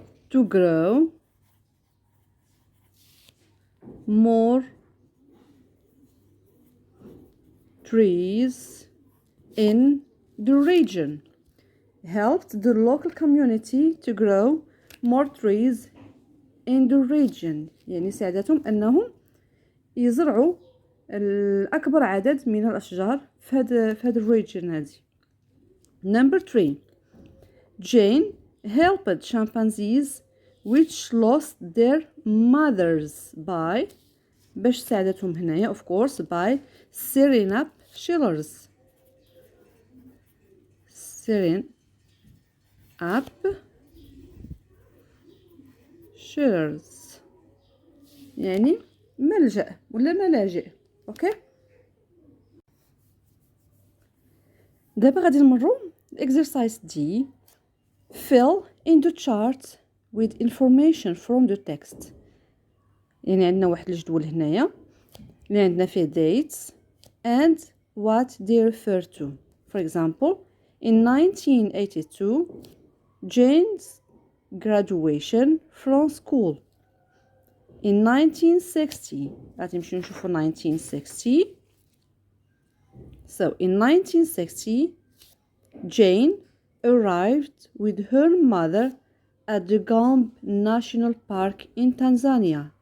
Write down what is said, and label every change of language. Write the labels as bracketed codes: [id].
[en] to grow more trees in the region. Helped the local community to grow more trees in the region [ar] يعني ساعدتهم أنهم يزرعوا الأكبر عدد من الأشجار في هذا الريجن هذه. [en] Number 3. Jane helped chimpanzees which lost their mothers by [ar] باش ساعدتهم هنايا [en] of course by stirring up shillers. stirring up shillers [ar] يعني ملجأ ولا ملاجئ. اوكي دابا غادي نمروا exercise D. [en] fill in the chart with information from the text. [ar] يعني عندنا واحد الجدول هنايا اللي عندنا فيه [en] dates and what they refer to. For example, in 1982 Jane's graduation from school. In 1960 [ar] غادي نمشيو نشوفو 1960. [en] So in 1960 Jane arrived with her mother at the Gombe National Park in Tanzania.